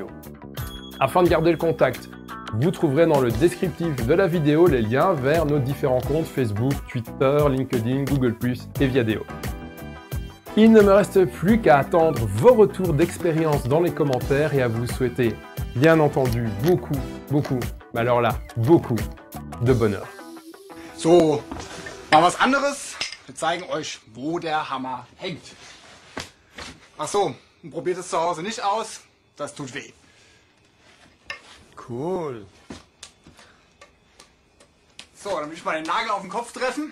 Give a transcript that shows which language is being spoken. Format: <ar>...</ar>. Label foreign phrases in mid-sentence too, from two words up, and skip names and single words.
<fr>Afin de garder le contact, vous trouverez dans le descriptif de la vidéo les liens vers nos différents comptes Facebook, Twitter, LinkedIn, Google+, et Viadeo. Il ne me reste plus qu'à attendre vos retours d'expérience dans les commentaires et à vous souhaiter, bien entendu, beaucoup, mais alors là, beaucoup de bonheur.</fr> <de>So, mal was anderes. Wir zeigen euch, wo der Hammer hängt. Ach so, probiert es zu Hause nicht aus, das tut weh. Cool. So, dann will ich mal den Nagel auf den Kopf treffen.</de>